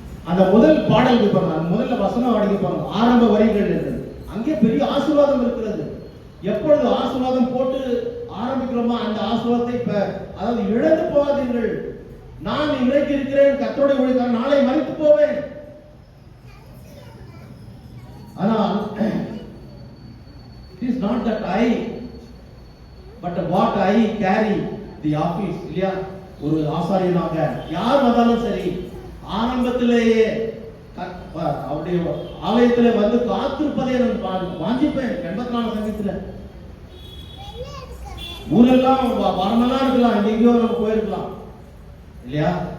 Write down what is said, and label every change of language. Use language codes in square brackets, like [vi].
[ta] அந்த முதல் பாடல் பாருங்க, முதல்ல வசனம் அடங்கி பாருங்க, ஆரம்ப வரிகள் இருக்கிறது. அங்கே பெரிய ஆசீர்வாதம் இருக்கிறது. எப்பொழுது ஆசீர்வாதம் போட்டு ஆரம்பிக்கிறோமா, அந்த ஆசீர்வாதத்தை அதாவது இழந்து போகாதீர்கள். நான் இன்றைக்கு இருக்கிறேன், கர்த்தருடைய ஊழியக்காரன், நாளை மரித்து போவேன். [en] ஆனால் it is not that I, but what I carry the office. [ta] இல்லையா? ஒரு ஆசாரியனாக யார் வந்தாலும் சரி, ஆரம்பத்திலேயே அவருடைய ஆலயத்திலே வந்து காத்திருப்பதை நான் வாஞ்சிப்பேன். 84 சங்கீதத்துல ஊரெல்லாம் வரமெல்லாம் இருக்கலாம், எங்கேயோ நம்ம போயிருக்கலாம் இல்லையா?